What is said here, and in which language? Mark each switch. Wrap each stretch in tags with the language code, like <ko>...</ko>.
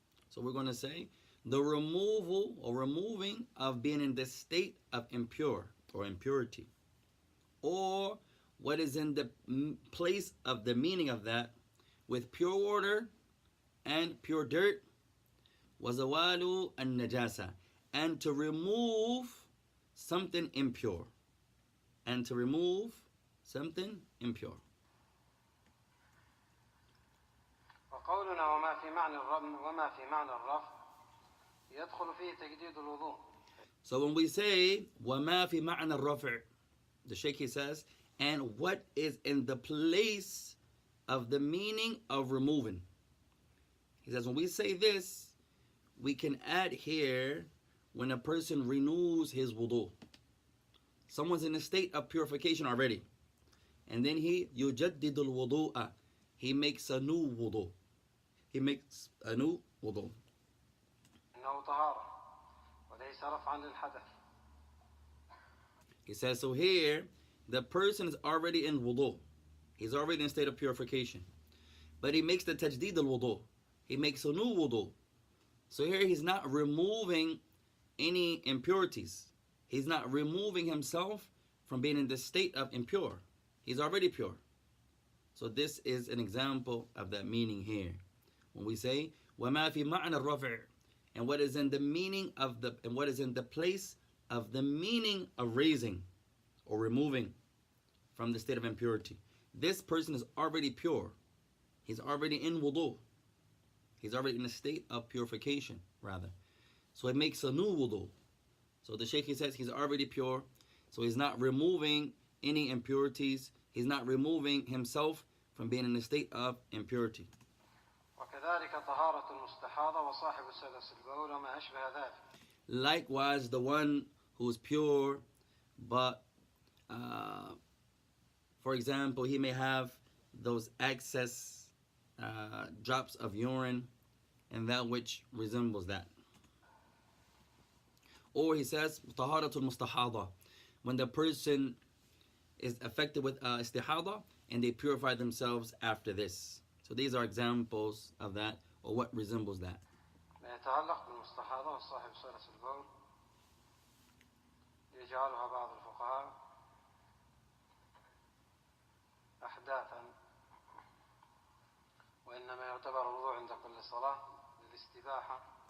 <en>So we're going to say the removal or removing of being in the state of impure or impurity, or what is in the place of the meaning of that with pure water and pure dirt.</en> <ar>وزوال النجاسة,</ar> <en>and to remove something impure, and to remove something impure.</en> <ar>وقولنا وما في معنى الرفع يدخل فيه تجديد الوضوء.</ar> <en>So when we say</en> <ar>وما في معنى الرفع,</ar> <en>the Shaikh, he says, and what is in the place of the meaning of removing. He says when we say this, we can add here when a person renews his wudu. Someone's in a state of purification already, and then he</en> <ar>يجدد الوضوء,</ar> <en>he makes a new wudu. He makes a new wudu.</en> <ar>إنه طهارة وليس رفعا للحدث.</ar> <en>He says, so here, the person is already in wudu. He's already in a state of purification. But he makes the tajdid al-wudu. He makes a new wudu. So here he's not removing any impurities. He's not removing himself from being in the state of impure. He's already pure. So this is an example of that meaning here. When we say,</en> <ar>وَمَا فِي مَعْنَى الرَّفْعِ,</ar> <en>and what is in the meaning of the, and what is in the place of the meaning of raising or removing from the state of impurity. This person is already pure. He's already in wudu. He's already in a state of purification, rather. So it makes a new wudu. So the Shaykh, he says he's already pure. So he's not removing any impurities. He's not removing himself from being in a state of impurity.</en> <ar>وكذلك طهارة المستحاضة وصاحب سلس البول وما أشبه ذلك.</ar> <en>Likewise, the one who is pure, but for example, he may have those excess drops of urine and that which resembles that. Or he says,</en> <ar>طهارة المستحاضة,</ar> <en>when the person is affected with istihada and they purify themselves after this. So these are examples of that, or what resembles that.</en> <ar>يتعلق بالمستحاضة وصاحب سلس البول يجعلها بعض الفقهاء أحداثا وإنما يعتبر الوضوء عند كل صلاة للاستباحة.</ar>